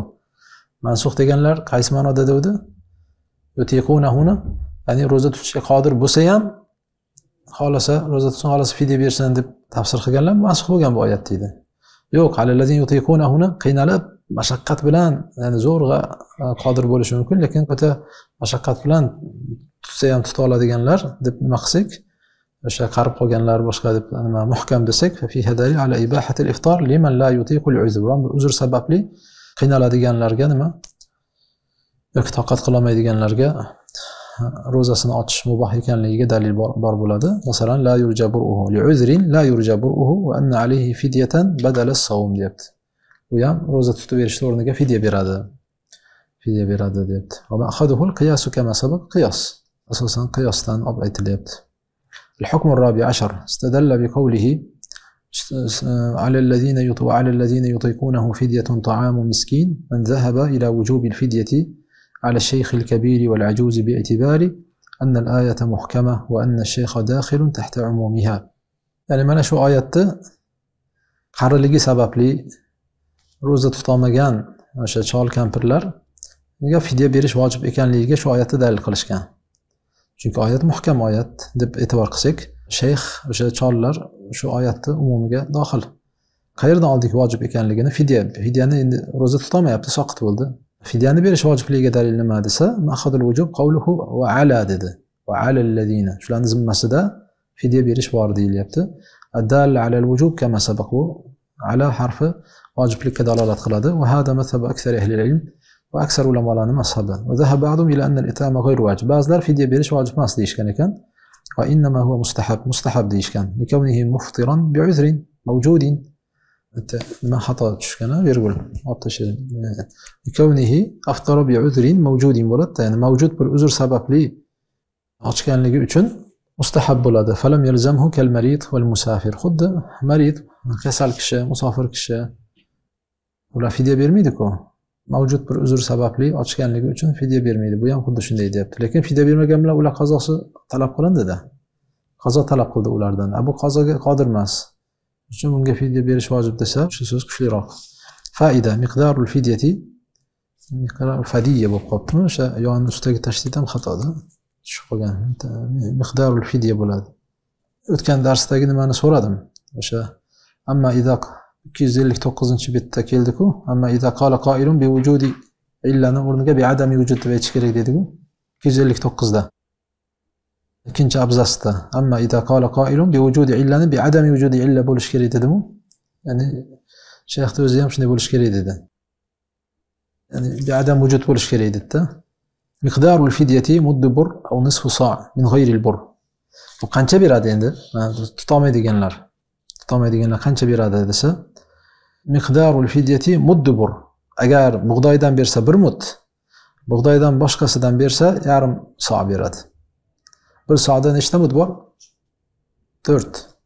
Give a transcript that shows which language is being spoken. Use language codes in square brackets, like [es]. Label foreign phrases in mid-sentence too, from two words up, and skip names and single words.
[uz] Mansux deganlar qaysi ma'noda dedi? Yutiqunahu, ya'ni ro'za tutishga qodir bo'lsa ham xolasa ro'za tutsin, xolasa fidya bersin deb tafsir qilganlar mansux bo'lgan bu oyat deydi. Yo'q, [ar] على الذين يطيقونه [uz] qiynalib mashaqqat bilan, ya'ni zo'rg'a qodir bo'lishi mumkin, lekin o'ta mashaqqat bilan tutsa ham tuta oladiganlar deb nima qilsak, o'sha qarib qolganlar boshqa deb nima muhkam desak, [ar] فيها دليل على إباحة الإفطار لمن لا يطيق العذر. [uz] Uzr sababli qiynaladiganlarga nima? Yoki toqat qila olmaydiganlarga ro'zasini ochish muboh ekanligiga dalil bor bo'ladi. [ar] Masalan, لا يرجى برؤه لعذر لا يرجى برؤه وأن عليه فدية بدل الصوم [uz] deyapti. U ham ro'za tutib berishning o'rniga fidya beradi. Fidya beradi deyapti. [ar] ومأخذه القياس كما سبق، قياس. [uz] Asosan qiyosdan olib aytilyapti. [ar] الحكم الرابع عشر استدل بقوله على الذين يطيقونه فدية طعام مسكين من ذهب إلى وجوب الفدية على الشيخ الكبير والعجوز باعتبار أن الآية محكمة وأن الشيخ داخل تحت عمومها. [uz] يعني mana shu oyatda qariligi sababli ro'za tutolmagan o'sha chol kampirlarga fidya berish vojib ekanligiga shu oyatda dalil qilishgan. Chunki oyat muhkam oyat deb e'tibor qilsak, shayx o'sha chollar shu oyatni umumiga daxil. Qayerdan oldik vojib ekanligini? Fidyani endi ro'za tutolmayapti, soqit bo'ldi. Fidyani berish vojibligiga dalil nima desa, [ar] مأخذ الوجوب قوله وعلى [uz] dedi. [ar] وعلى الذين. [uz] Shularning zimmasida fidya berish bor deyilyapti. [ar] الدال على الوجوب كما سبق. [uz] Ala harfi vojiblikka dalolat qiladi. [ar] وهذا مذهب أكثر أهل العلم. [uz] Va aksar ulamolarning mazhabi. [ar] وذهب بعضهم إلى أن الإطعام غير واجب. [uz] Ba'zilar fidya berish vojib emas deyishgan ekan. [ar] وإنما هو مستحب [uz] deyishgan. [ar] لكونه مفطرا بعذر موجود. [uz] ما xato tushgan virgul otishib [ar] لكونه أفطر بعذر موجود [uz] bo'ladi, ya'ni mavjud bir uzr sababli ochganligi uchun mustahab bo'ladi. [ar] فلم يلزمه كالمريض والمسافر. [uz] Xuddi marid, kasal kishi, musofir kishi ular fidya bermaydi-ku. Mavjud bir uzr sababli ochganligi uchun fidya bermaydi. Bu ham xuddi shunday deyapti. Lekin fidya bermagan bilan ular qazosi talab qilindi-da. Qazo talab qildi ulardan. Bu qazoga qodir emas. Uchun bunga fidya berish vojib desa, shu so'z kuchliroq. [ar] فائدة مقدار الفدية فدية [uz] bo'lib qolibdi. O'sha yonning ustidagi tashdid ham xatoda. Tushib qolgan. [ar] مقدار الفدية [uz] bo'ladi. O'tgan darsdagi nimani so'radim. O'sha [ar] أما إذا [uz] 259-bitda keldi-ku. [ar] أما إذا قال قائل بوجود [uz] illani o'rniga [ar] بعدم وجود [uz] deb aytish kerak dedi-ku. 259da. İkinci abzasda. [ar] أما إذا قال قائل بوجود [uz] illani [ar] بعدم وجود [uz] illa bo'lish kerak dedi-mu? Ya'ni shayxning o'zi ham shunday bo'lish kerak dedi. Ya'ni [ar] بعدم وجود [uz] bo'lish kerak dedi-da. [ar] مقدار الفدية مد بر أو نصف صاع من غير البر. [uz] Bu qancha beradi endi? Tutolmaydiganlar qancha beradi desa, [ar] مقدار الفدية مد بر. [uz] Agar bug'doydan bersa 1 mud, bug'doydan boshqasidan bersa yarim so' beradi. Bir so'da nechta mud bor? 4.